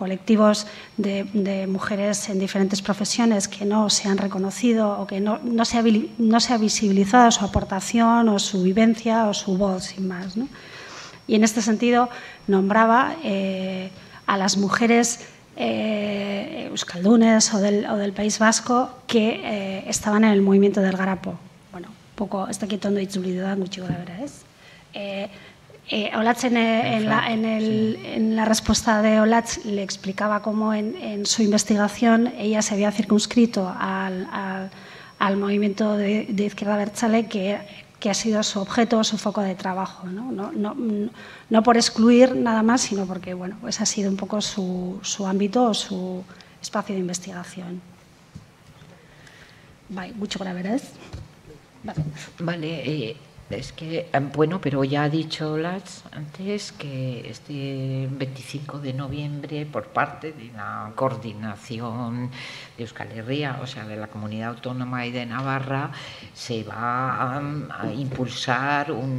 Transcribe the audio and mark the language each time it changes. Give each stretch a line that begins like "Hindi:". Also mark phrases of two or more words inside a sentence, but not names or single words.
Spanish: Colectivos de mujeres en diferentes profesiones que no se han reconocido o que no se ha visibilizado su aportación o su vivencia o su voz, sin más, ¿no? Y en este sentido nombraba a las mujeres euskaldunes o del País Vasco que estaban en el movimiento del Grapo. Bueno, poco,
Basque: ez dakit ondo itzuli dudan gutxi gora bera, ez?
Spanish: Olatz en la respuesta de Olatz le explicaba cómo en su investigación ella se había circunscrito al movimiento de izquierda abertzale que ha sido su objeto, su foco de trabajo, ¿no? No por excluir nada más, sino porque bueno, pues ha sido un poco su ámbito o su espacio de investigación.
Basque: Bai, gutxo gora beraz.
Spanish: Vale, Es que, bueno, pero ya ha dicho Lats antes que este 25 de noviembre, por parte de la coordinación de Euskal Herria, o sea, de la Comunidad Autónoma y de Navarra, se va a impulsar